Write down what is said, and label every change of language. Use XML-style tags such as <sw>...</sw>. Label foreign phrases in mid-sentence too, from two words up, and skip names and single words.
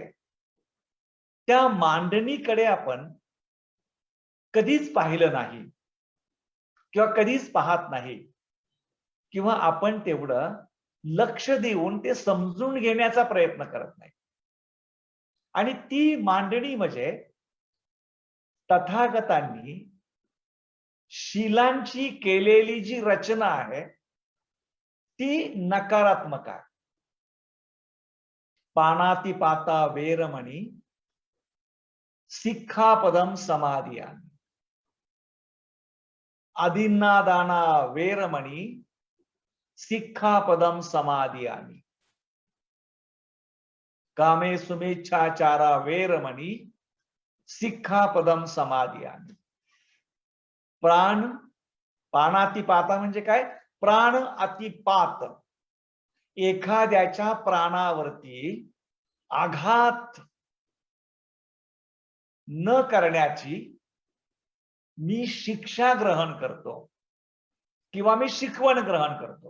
<mr>त्या मांडणीकडे आपण कधीच पाहिलं नाही किंवा कधीच पाहत नाही किंवा आपण तेवढं लक्ष देऊन ते समजून घेण्याचा प्रयत्न करत नाही. आणि ती मांडणी म्हणजे तथागतांनी शीलांची केलेली जी रचना आहे ती नकारात्मक आहे.</mr> <pi>पानातिपाता वेरमणी सिक्खापदम समाधियामि. आदिन्नादाना वेरमणी सिक्खापदम समाधियामि. कामे सुमेच्छाचारा वेरमणी सिक्खापदम समाधियामि.</pi> <mr>प्राण पानातिपाता म्हणजे काय? प्राण अतिपात, एखाद्याच्या प्राणावरती आघात न करण्याची मी शिक्षा ग्रहण करतो किंवा मी शिकवण ग्रहण करतो.</mr>